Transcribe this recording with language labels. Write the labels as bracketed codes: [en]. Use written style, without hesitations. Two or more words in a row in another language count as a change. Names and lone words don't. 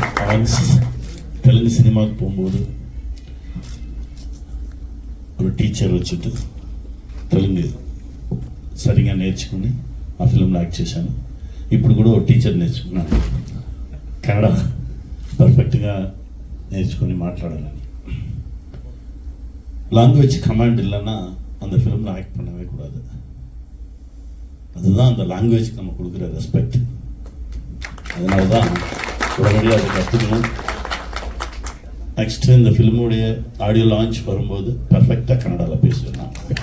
[ta] ஒன்ஸ் தெலுங்கு சினிமாவுக்கு போகும்போது [te] ఒక టీచర్ వచ్చిட்டு తెలుగు సరిగా నేర్చుకుని ఆ ఫిల్మ్లో యాక్ట్ చేశాను. ఇప్పుడు కూడా ఒక టీచర్ నేర్చుకున్నాను, కన్నడ పర్ఫెక్ట్గా నేర్చుకొని మాట్లాడాలని. [en] language command [ta] இல்லைன்னா அந்த ஃபிலிமில் ஆக்ட் பண்ணவே கூடாது. அதுதான் அந்த லாங்குவேஜ்க்கு நம்ம கொடுக்குற ரெஸ்பெக்ட். அதனால தான் உடனடியாக அதை கற்றுக்கணும். நெக்ஸ்ட்டு இந்த ஃபிலிமுடைய [en] audio launch [ta] வரும்போது பர்ஃபெக்டாக கன்னடாவில் பேசுவேன் நான்.